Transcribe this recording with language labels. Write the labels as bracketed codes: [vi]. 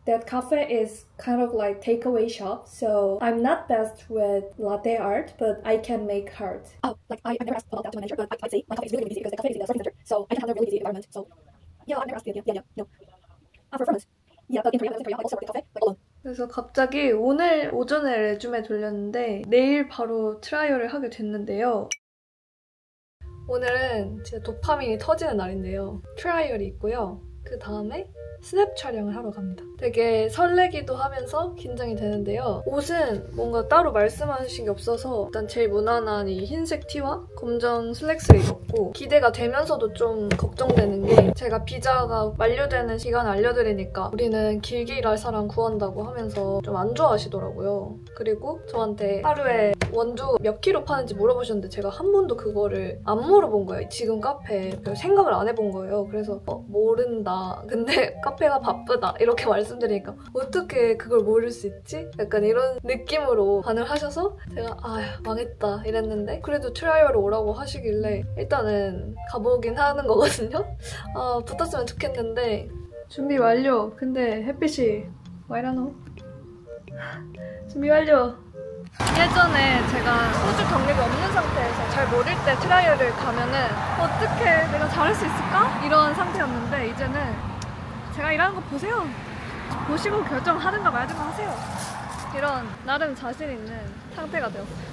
[en] That cafe is kind of like takeaway shop, so I'm not best with latte art, but I can make art. Oh, like I've never asked about that to my manager, but I'd say my cafe is really, really busy because the cafe is in the shopping center, so I can handle a really busy environment. So yeah, I've never asked you. Yeah, no. For performance. Yeah, but in Korea, I also work in the cafe, like alone. [ko] 그래서 갑자기 오늘 오전에 레주메 돌렸는데 내일 바로 트라이얼을 하게 됐는데요. 오늘은 진짜 도파민이 터지는 날인데요. 트라이얼이 있고요. 그 다음에 스냅 촬영을 하러 갑니다. 되게 설레기도 하면서 긴장이 되는데요. 옷은 뭔가 따로 말씀하신 게 없어서 일단 제일 무난한 이 흰색 티와 검정 슬랙스를 입었고 기대가 되면서도 좀 걱정되는 게 제가 비자가 만료되는 시간을 알려드리니까 우리는 길게 일할 사람 구한다고 하면서 좀 안 좋아하시더라고요. 그리고 저한테 하루에 원두 몇 킬로 파는지 물어보셨는데 제가 한 번도 그거를 안 물어본 거예요. 지금 카페에 생각을 안 해본 거예요. 그래서 모른다. 근데 카페가 바쁘다 이렇게 말씀드리니까 어떻게 그걸 모를 수 있지? 약간 이런 느낌으로 반응을 하셔서 제가 아휴 망했다 이랬는데 그래도 트라이얼을 오라고 하시길래 일단은 가보긴 하는 거거든요. 붙었으면 좋겠는데 준비 완료. 근데 햇빛이 [en] why don't know? [ko] 준비 완료. 예전에 제가 호주 경력이 없는 상태에서 잘 모를 때 트라이얼을 가면은 어떻게 내가 잘할 수 있을까? 이런 상태였는데 이제는 제가 일하는 거 보세요. 보시고 결정하든가 말든가 하세요. 이런 나름 자신 있는 상태가 되었어요.